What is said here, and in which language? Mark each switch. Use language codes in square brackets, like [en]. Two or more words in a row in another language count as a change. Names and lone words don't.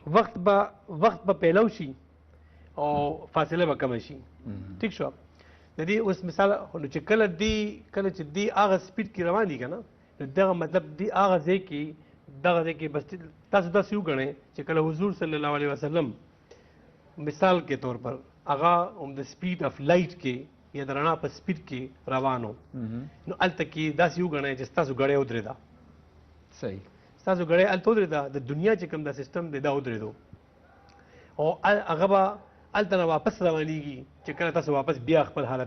[ps] وخت به پیلاو شي او فاصله به کمه شي. ٹھیک شو د دې اوس مثال نو چې کله چې دی هغه سپیډ کې روان دي که نه نو دغه مطلب دی هغه ځای کې بس تاسو داسې وګڼئ چې کله حضور صلی الله علیه وسلم [ur] مثال کے طور پر [ps] هغه د [en] speed of light [ps] کې یا د رڼا په سپیډ کې روانو نو هلته کې داسې وګڼئ چې ستاسو ګړی ودرېده صحیح ستاسو ګړی هلته ودرېده د دنیا چې کوم دا سیسټم دی دا ودرېدو او هغه به هلته نه واپس روانېږي چې کله تاسو واپس بیا خپل حالت